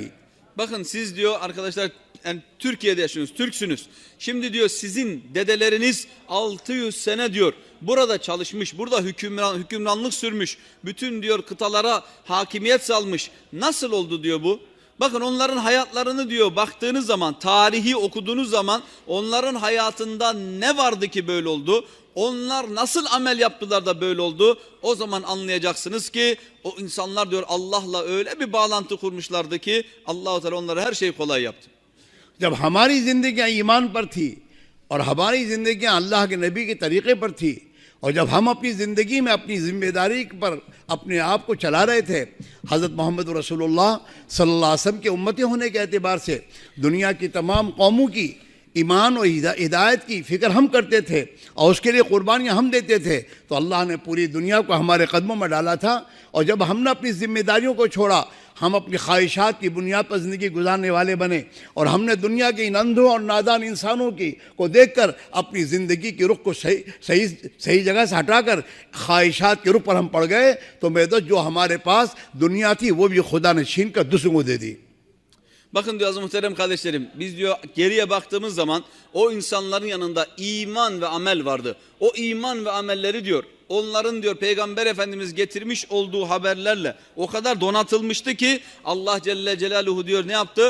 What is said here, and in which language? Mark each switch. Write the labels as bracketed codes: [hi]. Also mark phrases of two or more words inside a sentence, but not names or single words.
[tr] Bakın siz diyor arkadaşlar yani Türkiye'de yaşıyorsunuz, Türksünüz. Şimdi diyor sizin dedeleriniz 600 sene diyor burada çalışmış, burada hükümranlık sürmüş. Bütün diyor kıtalara hakimiyet salmış. Nasıl oldu diyor bu? Bakın onların hayatlarını diyor baktığınız zaman, tarihi okuduğunuz zaman onların hayatında ne vardı ki böyle oldu? Onlar nasıl amel yaptılar da böyle oldu? O zaman anlayacaksınız ki o insanlar diyor Allah'la öyle bir bağlantı kurmuşlardı ki Allah-u Teala onlara her şeyi kolay yaptı. [ur] جب ہماری زندگیاں ایمان پر تھی اور ہماری زندگیاں اللہ کے نبی کے طریقے پر تھی اور جب ہم اپنی زندگی میں اپنی ذمہ داری پر اپنے آپ کو چلا رہے تھے، حضرت محمد رسول اللہ [ar] صلى الله عليه وسلم [ur] کے امتی ہونے کے اعتبار سے دنیا کی تمام قوموں کی ایمان اور ہدایت کی فکر ہم کرتے تھے اور اس کے لیے قربانیاں ہم دیتے تھے، تو اللہ نے پوری دنیا کو ہمارے قدموں میں ڈالا تھا. اور جب ہم نے اپنی ذمہ داریوں کو چھوڑا، ہم اپنی خواہشات کی بنیاد پر زندگی گزارنے والے بنے اور ہم نے دنیا کے ان اندھوں اور نادان انسانوں کو دیکھ کر اپنی زندگی کے رخ کو صحیح جگہ سے ہٹا کر خواہشات کے رخ پر ہم پڑ گئے، تو میرے دوست جو ہمارے پاس دنیا تھی وہ بھی خدا نے چھین کر دوسروں کو دے دی. [tr] Bakın diyor aziz muhterem kardeşlerim, biz diyor geriye baktığımız zaman o insanların yanında iman ve amel vardı. O iman ve amelleri diyor onların diyor Peygamber Efendimiz getirmiş olduğu haberlerle o kadar donatılmıştı ki Allah [ar] جل جلاله [tr] diyor ne yaptı?